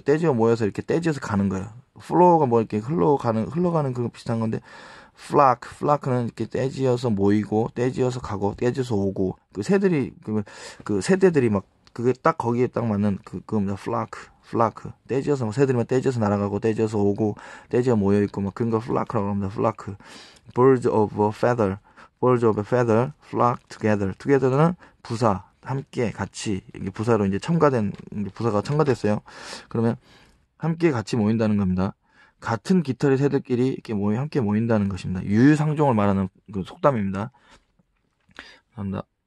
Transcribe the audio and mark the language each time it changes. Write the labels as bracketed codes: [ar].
[ko] 떼지가 모여서 이렇게 떼지어서 가는 거예요. flow가 이렇게 흘러가는 그거 비슷한 건데, flock는 이렇게 떼지어서 모이고, 떼지어서 가고, 떼지어서 오고, 새들이, 새대들이 그게 딱 거기에 딱 맞는 그겁니다. flock. 떼지어서, 새들이만 떼지어서 날아가고, 떼지어서 오고, 떼지어 모여있고, 그런 거 flock라고 합니다. flock. [en] birds of a feather, flock together. [ko] together는 부사, 함께, 같이, 이게 부사로 이제 부사가 첨가됐어요. 그러면, 함께 같이 모인다는 겁니다. 같은 깃털의 새들끼리 이렇게 함께 모인다는 것입니다. 유유상종을 말하는 속담입니다. 감사합니다.